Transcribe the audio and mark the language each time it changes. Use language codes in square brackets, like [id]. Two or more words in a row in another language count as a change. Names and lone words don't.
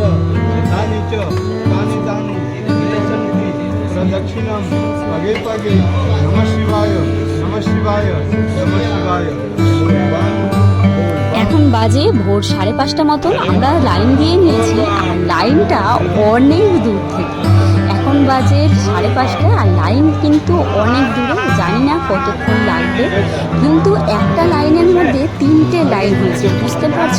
[sa] दानी च दानी दानु प्रदक्षिणम पगे पगे नमः शिवाय नमः शिवाय नमः शिवाय। [bn] এখন বাজে ভোর 5:30 মতন। আমরা লাইন দিয়ে নিয়েছি, আর লাইনটা অনেক দূর থেকে। এখন বাজে 5:30, আর লাইন কিন্তু অনেক দূরে, জানি না কতক্ষণ লাগবে। কিন্তু একটা লাইনের মধ্যে 3টে লাইন হয়েছে, বুঝতে পারছো?